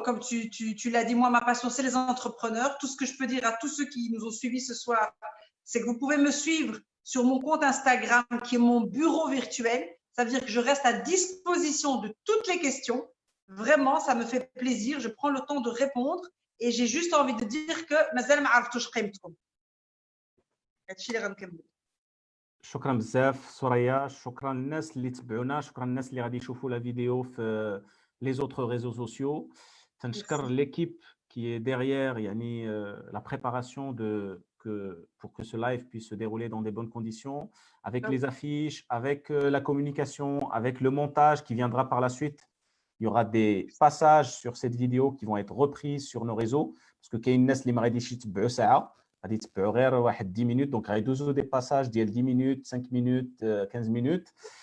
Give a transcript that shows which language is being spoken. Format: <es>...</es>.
<fr>Comme tu l'as dit, moi, ma passion, c'est les entrepreneurs. Tout ce que je peux dire à tous ceux qui nous ont suivis ce soir, c'est que vous pouvez me suivre sur mon compte Instagram, qui est mon bureau virtuel. Ça veut dire que je reste à disposition de toutes les questions. Vraiment, ça me fait plaisir. Je prends le temps de répondre et j'ai juste envie de dire que</fr> <ar>mazal ma عرفتوش قيمتكم. هادشي اللي غنكمل. شكرا بزاف سوريا، شكرا للناس اللي تبعونا، شكرا للناس اللي غادي يشوفوا لا فيديو في</ar> <fr>les autres réseaux sociaux.</fr> <ar>تنشكر</ar> <fr>l'équipe qui est derrière</fr> <ar>يعني</ar> <fr>la préparation pour que ce live puisse se dérouler dans des bonnes conditions, avec les affiches, avec la communication, avec le montage qui viendra par la suite. Il y aura des passages sur cette vidéo qui vont être reprises sur nos réseaux parce que</fr> <ar>كاين الناس اللي ما غاديش يتبعوا ساعه غادي يتبعوا غير واحد</ar> <fr>10 minutes donc</fr> <ar>غيدوزوا</ar> <fr>des passages</fr> <ar>ديال</ar> <fr>10 minutes 5 minutes 15 minutes.</fr>